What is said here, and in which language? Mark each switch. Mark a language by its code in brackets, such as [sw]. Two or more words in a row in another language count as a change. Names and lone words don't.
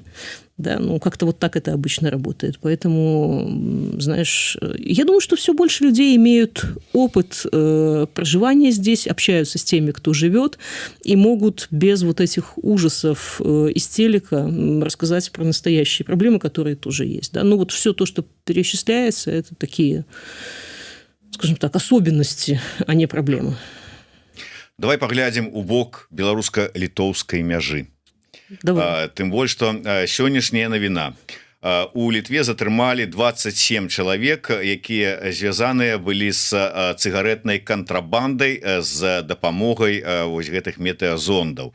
[ru] Да, как-то вот так это обычно работает. Поэтому, знаешь, я думаю, что все больше людей имеют опыт проживания здесь, общаются с теми, кто живет, и могут без вот этих ужасов из телека рассказать про настоящие проблемы, которые тоже есть. Да? Вот все то, что перечисляется, это такие, скажем так, особенности, а не проблемы. [be] Давай паглядзім у бок беларуска-літоўскай мяжы. Тым больш, што сённяшняя навіна. У Літве затрымалі 27 чалавек, якія звязаныя былі з цыгаретнай кантрабандай з дапамогай вось гэтых метэазондаў.